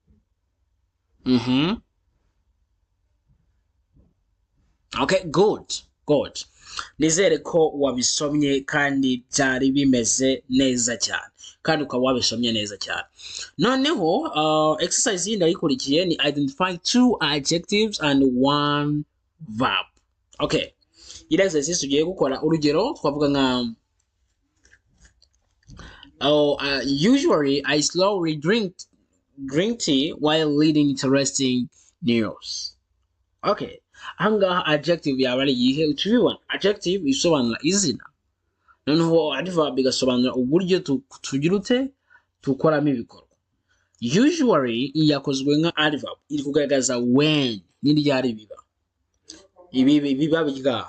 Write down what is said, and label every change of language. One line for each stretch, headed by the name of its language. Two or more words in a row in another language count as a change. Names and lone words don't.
English: Okay, good. good.
Kinyarwanda: Nizere ko wabisomye kandi byari bimeze neza cyane, kandi ukaba wabisomye neza cyane. Noneho exercise yindi ayikurikiye ni
English: identify 2 adjectives and 1 verb.
Kinyarwanda: Okay, iri exercise tugiye gukora urugero twavuga nka
English: usually I slowly drink tea while reading interesting news.
Kinyarwanda: Okay, ahangaha adjective yaba ari iyihe? Utubibona, adjective isobanura izina, noneho adverb igasobanura uburyo tugira ute tukoramo ibikorwa. Usually yakozwe nka adverb, iri kugaragaza when n'iryari biba, ibi biba byari.